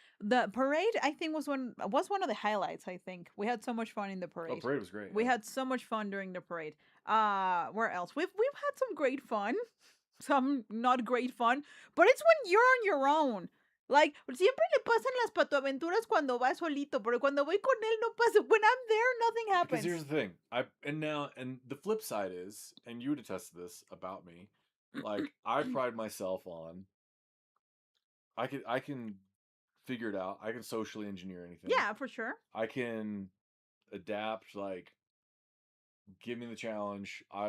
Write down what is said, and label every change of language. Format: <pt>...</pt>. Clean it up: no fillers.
<en>The parade, I think, was one of the highlights, I think. We had so much fun in the Oh, parade. parade was great. We yeah. had so much fun during the parade. Where else? We've had some great fun. Some not great fun. But it's when you're on your own.</en> <es>Like, siempre le pasan las patoaventuras cuando va solito, pero cuando voy con él no pasa.</es> <en>When I'm there, nothing Because happens. here's the thing, and the flip side is, and you would attest to this about me, like I pride myself on, I can figure it out. I can socially engineer anything. Yeah, for sure. I can adapt. Like, give me the challenge.</en>